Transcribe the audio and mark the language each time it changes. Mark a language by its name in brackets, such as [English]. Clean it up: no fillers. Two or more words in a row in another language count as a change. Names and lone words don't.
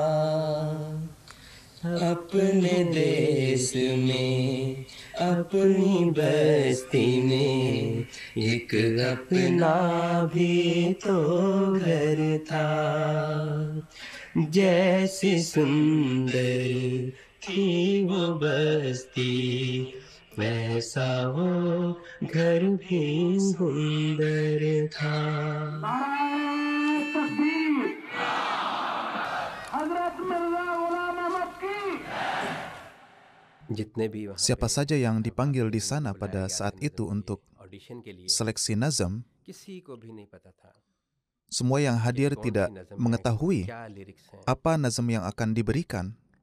[Urdu] اپنے دیس میں اپنی بستی میں ایک اپنا بھی تو گھر تھا جیسی سندر تھی وہ بستی ویسا وہ گھر بھی سندر تھا. [Indonesian] Siapa saja yang dipanggil di sana pada saat itu untuk seleksi nazam, semua yang hadir tidak mengetahui apa nazam yang akan diberikan.